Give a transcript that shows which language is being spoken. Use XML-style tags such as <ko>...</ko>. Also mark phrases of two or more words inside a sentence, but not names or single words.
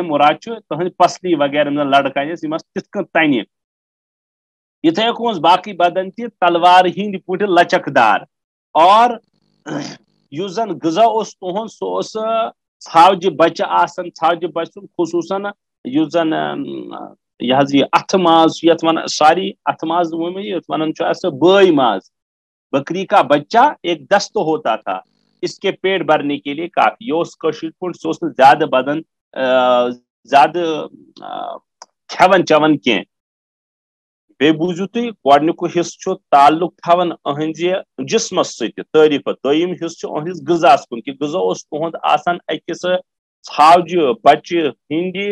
<ks>مراد چھُ تہنٛدِ پسلی وغیرہ لڑکہٕ ٲسۍ یِم ٲسۍ تِتھ کٔنۍ تنہِ یِتھے کٔنۍ اوس باقٕے بدن تہِ تلوار ہٕنٛدۍ پٲٹھۍ لچک دار اور یُس زن غذا اوس تُہُنٛد سُہ اوس ژھاوجہِ بچہِ آسان ژھاوجہِ بچہِ سُنٛد خصوٗصن یُس زن یہِ حظ یہِ اتھٕ ماز چھُ یتھ ونان ساری اتھٕ ماز یتھ ونان چھُ اسہِ بٲے ماز</ks> <ur>بکری کا بچہ ایک دست ہوتا تھا اس کے پیٹ بھرنے کے لیے کافی</ur> <ks>یہ اس کشیر پٲٹھۍ سُہ اوس نہٕ زیادٕ بدن زیادٕ کھٮ۪وان چٮ۪وان کینٛہہ بیٚیہِ بوٗزِو تُہۍ گۄڈنیُک حصہٕ چھُ تعلق تھاوان أہنٛزِ جسمس سۭتۍ تعریٖفت دوٚیِم حصہٕ چھُ أہنٛدِس غذاہس کُن کہِ غذا اوس تُہُنٛد آسان أکِس ژھاوجہِ بچہِ ہٕنٛدِ</ks>